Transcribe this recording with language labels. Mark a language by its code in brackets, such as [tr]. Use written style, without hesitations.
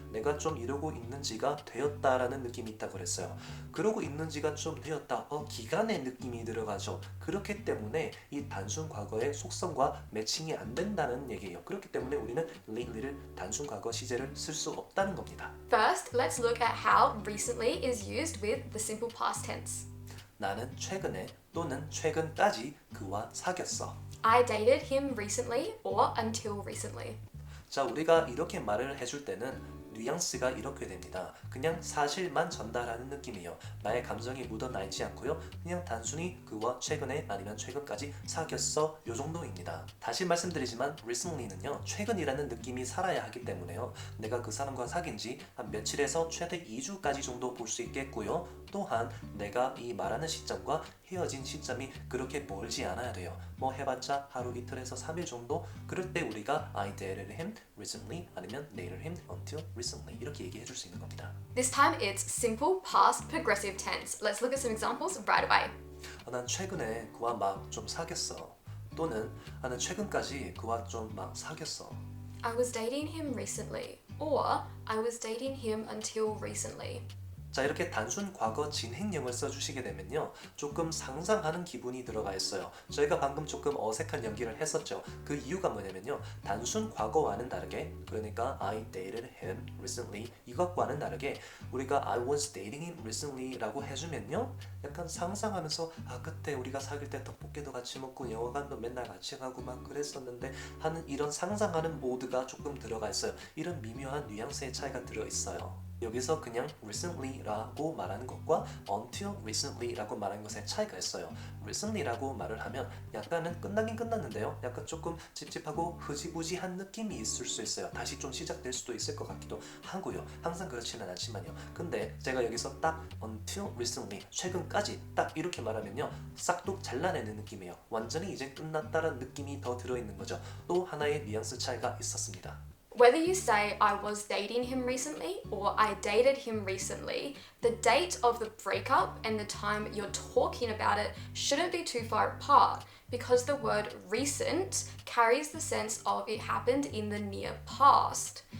[ko] 내가 좀 이러고 있는 지가 되었다라는 느낌이 있다고 그랬어요. 그러고 있는 지가 좀 되었다. 기간의 느낌이 들어가죠. 그렇기 때문에 이 단순 과거의 속성과 매칭이 안 된다는 얘기예요. 그렇기 때문에 우리는 lately를 단순 과거 시제를 쓸 수 없다는 겁니다. [en] First, let's look at how recently is used with the simple past tense. [ko] 나는 최근에 또는 최근까지 그와 사귀었어. [en] I dated him recently or until recently. [ko] 자, 우리가 이렇게 말을 해줄 때는 뉘앙스가 이렇게 됩니다. 그냥 사실만 전달하는 느낌이에요. 나의 감정이 묻어나 있지 않고요. 그냥 단순히 그와 최근에 아니면 최근까지 사귀었어 요 정도입니다. 다시 말씀드리지만 recently는요. 최근이라는 느낌이 살아야 하기 때문에요. 내가 그 사람과 사귄 지 한 며칠에서 최대 2주까지 정도 볼 수 있겠고요. 또한 내가 이 말하는 시점과 헤어진 시점이 그렇게 멀지 않아야 돼요. 뭐 해봤자 하루 이틀에서 3일 정도? 그럴 때 우리가 [en] I dated him recently [ko] 아니면 [en] dated him until recently [ko] 이렇게 얘기해 줄 수 있는 겁니다. [en] This time it's simple past progressive tense. Let's look at some examples right away. [ko] 난 최근에 그와 막 좀 사귀었어. 또는 나는 최근까지 그와 좀 막 사귀었어. [en] I was dating him recently or I was dating him until recently. [ko] 자, 이렇게 단순 과거 진행형을 써주시게 되면요. 조금 상상하는 기분이 들어가 있어요. 저희가 방금 조금 어색한 연기를 했었죠. 그 이유가 뭐냐면요. 단순 과거와는 다르게, 그러니까 [en] I dated him recently [ko] 이것과는 다르게 우리가 [en] I was dating him recently [ko] 라고 해주면요. 약간 상상하면서 그때 우리가 사귈 때 떡볶이도 같이 먹고 영화관도 맨날 같이 가고 막 그랬었는데 하는 이런 상상하는 모드가 조금 들어가 있어요. 이런 미묘한 뉘앙스의 차이가 들어있어요. 여기서 그냥 recently라고 말하는 것과 until recently라고 말하는 것의 차이가 있어요. recently라고 말을 하면 약간은 끝나긴 끝났는데요. 약간 조금 찝찝하고 흐지부지한 느낌이 있을 수 있어요. 다시 좀 시작될 수도 있을 것 같기도 하고요. 항상 그렇지는 않지만요. 근데 제가 여기서 딱 until recently, 최근까지 딱 이렇게 말하면요. 싹둑 잘라내는 느낌이에요. 완전히 이제 끝났다는 느낌이 더 들어있는 거죠. 또 하나의 뉘앙스 차이가 있었습니다. [en] Whether you say I was dating him recently or I dated him recently, the date of the breakup and the time you're talking about it shouldn't be too far apart because the word recent carries the sense of it happened in the near past.